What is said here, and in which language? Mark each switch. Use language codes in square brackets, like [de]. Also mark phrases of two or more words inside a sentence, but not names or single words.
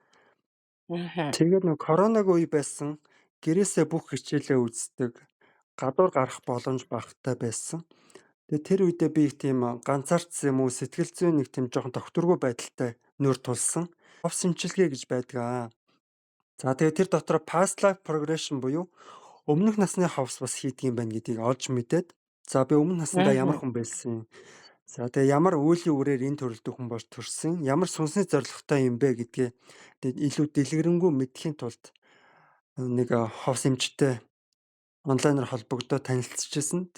[mn] Тэгээд нэг коронавигийн үе байсан. Гэрээсээ бүх хичээлээ үздэг. Гадуур гарах боломж багтаа байсан. Тэгээд тэр үедээ би их тийм ганцаардсан юм уу, сэтгэл зүйн нэг тийм жоохон тогтворгүй байдалтай нүүр тулсан. Ховс имчилгээ гэж байдаг. За тэгээд тэр дотор [en] past life progression [mn] буюу өмнөх насны ховс бас хийдэг юм байна гэдгийг олж мэдээд за би өмнө насндаа ямар хүн байсан. За тэгээ ямар үеийн үрээр энэ төрөлдөг хүн болж төрсөн, ямар сүнсний зорилготой юм бэ гэдгээ илүү дэлгэрэнгүй мэдхийн тулд нэг ховс эмчтэй онлайнаар холбогдоод танилцчихсан.